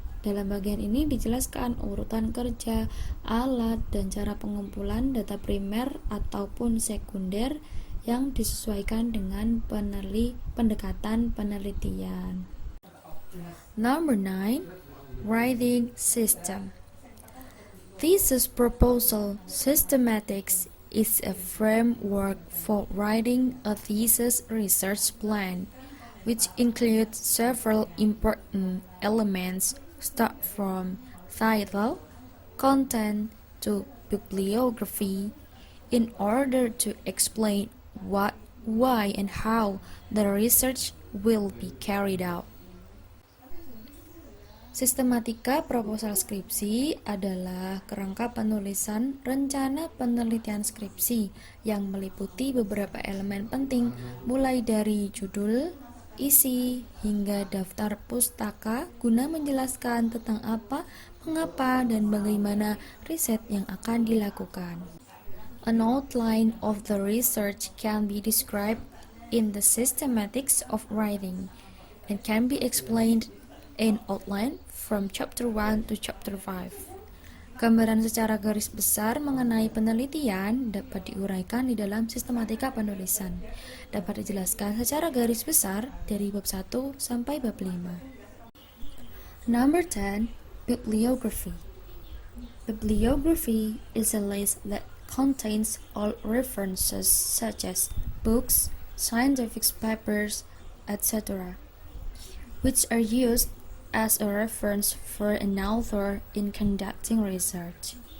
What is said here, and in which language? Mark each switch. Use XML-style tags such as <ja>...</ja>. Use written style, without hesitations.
<id>Dalam bagian ini dijelaskan urutan kerja, alat, dan cara pengumpulan data primer ataupun sekunder yang disesuaikan dengan pendekatan penelitian.</id> <en>Number 9, writing system. Thesis proposal systematics is a framework for writing a thesis research plan, which includes several important elements, start from title, content, to bibliography, in order to explain what, why, and how the research will be carried out.</en> <id>Sistematika proposal skripsi adalah kerangka penulisan rencana penelitian skripsi yang meliputi beberapa elemen penting, mulai dari judul, isi, hingga daftar pustaka guna menjelaskan tentang apa, mengapa, dan bagaimana riset yang akan dilakukan.</id> <en>An outline of the research can be described in the systematics of writing and can be explained in outline from chapter 1 to chapter 5.</en> <id>Gambaran secara garis besar mengenai penelitian dapat diuraikan di dalam sistematika penulisan. Dapat dijelaskan secara garis besar dari bab 1 sampai bab 5.</id> <en>Number 10, bibliography. Bibliography is a list that contains all references such as books, scientific papers, etc., which are used as a reference for an author in conducting research.</en>